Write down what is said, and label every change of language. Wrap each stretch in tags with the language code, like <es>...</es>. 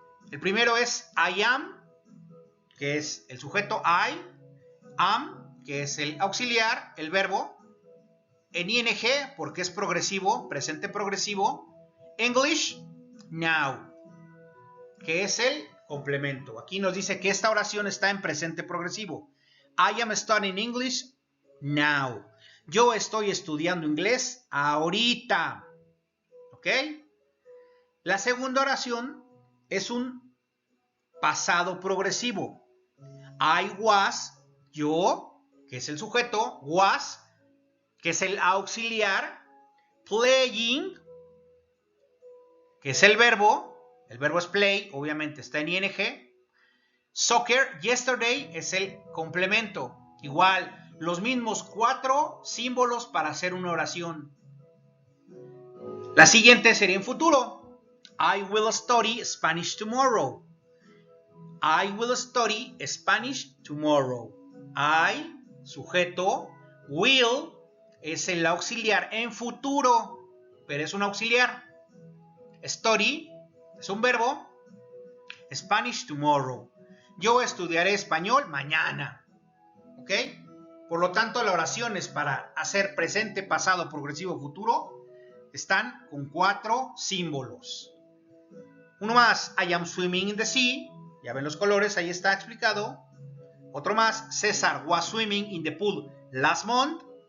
<es>El primero es I am, que es el sujeto I, am, que es el auxiliar, el verbo, en ing, porque es progresivo, presente progresivo, English, now, que es el complemento. Aquí nos dice que esta oración está en presente progresivo.</es> <en>I am studying English now.</en> <es>Yo estoy estudiando inglés ahorita. ¿Ok? La segunda oración es un pasado progresivo. I was, yo, que es el sujeto, was, que es el auxiliar, playing, que es el verbo es play, obviamente está en ing, soccer, yesterday es el complemento, igual, los mismos 4 símbolos para hacer una oración. La siguiente sería en futuro.</es> <en>I will study Spanish tomorrow. I will study Spanish tomorrow.</en> <es>I, sujeto, will es el auxiliar en futuro, pero es un auxiliar. Study es un verbo.</es> <en>Spanish tomorrow.</en> <es>Yo estudiaré español mañana. ¿Ok? Por lo tanto, las oraciones para hacer presente, pasado, progresivo, futuro están con 4 símbolos. Uno más,</es> <en>I am swimming in the sea.</en> <es>Ya ven los colores, ahí está explicado. Otro más,</es> <en>César was swimming in the pool last month.</en>